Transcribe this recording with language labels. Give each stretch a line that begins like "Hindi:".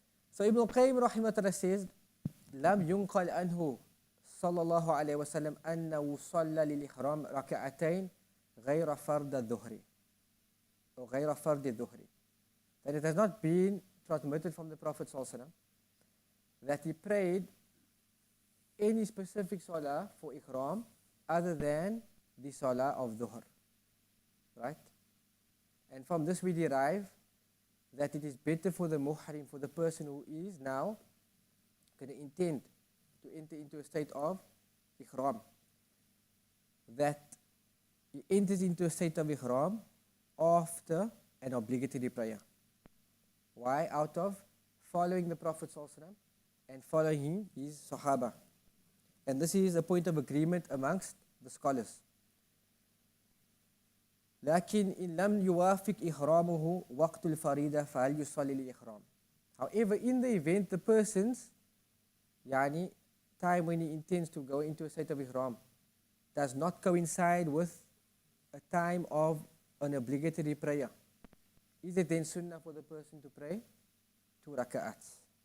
English: So Ibn Qayyim rahimahullah says,
Arabic: لم ينقل عنه صلى الله عليه وسلم أنه صلى للإحرام ركعتين غير فرض الظهر or غير فرض الظهر.
English: That it has not been transmitted from the Prophet صلى الله عليه وسلم that he prayed any specific salah for ihram other than the salah of dhuhr. Right? And from this we derive that it is better for the muhrim, for the person who is now going to intend to enter into a state of ihram, that he enters into a state of ihram after an obligatory prayer. Why? Out of following the Prophet ﷺ and following his Sahaba. And this is a point of agreement amongst the scholars.
Arabic: لكن إن لم يوافق إحرامه وقت الفريضة فهل يصلي للإحرام.
English: However, in the event the person's time when he intends to go into a state of ihram does not coincide with a time of an obligatory prayer, is it then sunnah for the person to pray 2 raka'ats?